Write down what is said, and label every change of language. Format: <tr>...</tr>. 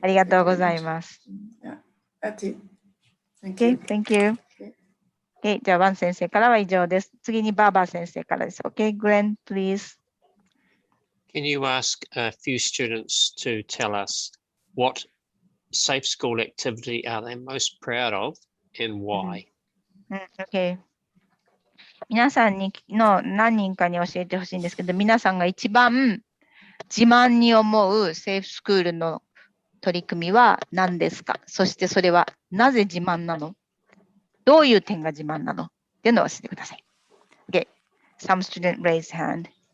<ja>ありがとうございます。</ja> <en>Yeah, that's it. Thank Okay, you. thank you.</en> <ja>Okay, じゃあ、ワン先生からは以上です。次にバーバー先生からです。</ja> <en>Okay, Glenn, please. Can you ask a few students to tell us what safe school activity are they most proud of and why? Okay.</en> <ja>皆さんの何人かに教えてほしいんですけど、皆さんが一番自慢に思うセーフスクールの取り組みは何ですか？そしてそれはなぜ自慢なの？どういう点が自慢なの？っていうのを教えてください。</ja> <en>Okay. Some student raise hand.</en>